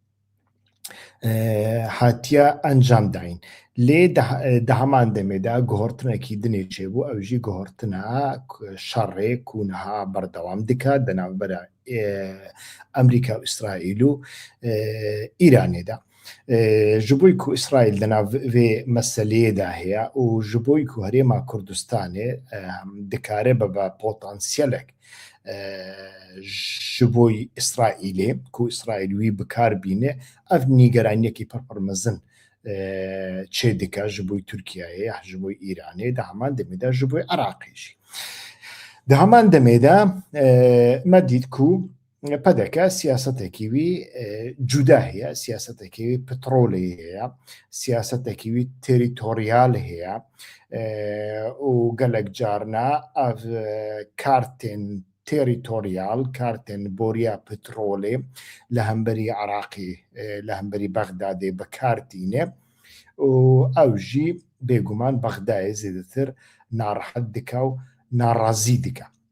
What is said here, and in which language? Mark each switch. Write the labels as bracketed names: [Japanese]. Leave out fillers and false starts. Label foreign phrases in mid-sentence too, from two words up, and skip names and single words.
[Kurdish] هاتیە ئەنجام داین لێ دەهەمان دەمێدا گۆڕتنێکی دنێچێ بوو ئەوژی گۆڕتنە شەڕێک و نەها بەردەوام دکات دەناوبەرە ئەمریکا و ئیسرائیل و ئیرانێدا ji bo ku İsrail di nav vê meseleyê de heye û ji bo ku Herêma Kurdistanê dikare bibe potansiyelek ji bo İsraîlê ku İsraîl wî bikar bîne ev nîgeraniyekî pir mezin çê dike ji bo Tirkiyeyê ji bo Îranê di heman demê de ji bo Iraqê jî di heman demê de me dît ku پەدەکە سیاسەتێکی وی جودا هەیە سیاسەتێکی وی پترۆلی هەیە سیاسەتێکی وی تریتۆریال هەیە و گەلک جارنا ئەv کارتێن تریتۆریال کارتێن بۆریا پترۆلێ لە هەمبەری عراقی لە هەمبەری بەغدادێ بەکارتینێ و ئەوژی بێگومان بەغدایە زیاتر ناڕەحەت دکە و ناڕازی دکە